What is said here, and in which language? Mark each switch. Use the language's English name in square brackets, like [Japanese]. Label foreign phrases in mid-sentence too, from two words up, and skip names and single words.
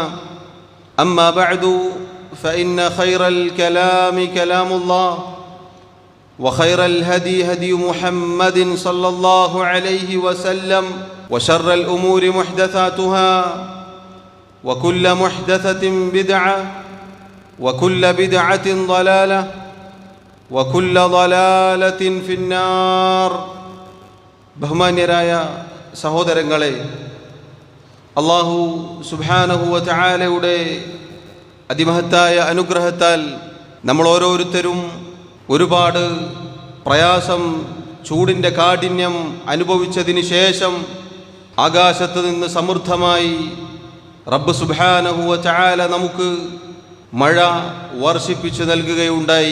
[Arabic] أما بعد فإن خير الكلام كلام الله وخير الهدي هدي محمد صلى الله عليه وسلم وشر الأمور محدثاتها وكل محدثة بدعة وكل بدعة ضلالة وكل ضلالة في النار. [Malayalam] ബഹുമാന്യരായ സഹോദരങ്ങളെ, [Arabic] الله سبحانه وتعالى [Malayalam] അതിമഹത്തായ അനുഗ്രഹത്താൽ നമ്മൾ ഓരോരുത്തരും ഒരുപാട് പ്രയാസം, ചൂടിൻ്റെ കാഠിന്യം അനുഭവിച്ചതിന് ശേഷം ആകാശത്ത് നിന്ന് സമൃദ്ധമായി [Arabic] رب سبحانه وتعالى [Malayalam] നമുക്ക് മഴ വർഷിപ്പിച്ചു നൽകുകയുണ്ടായി.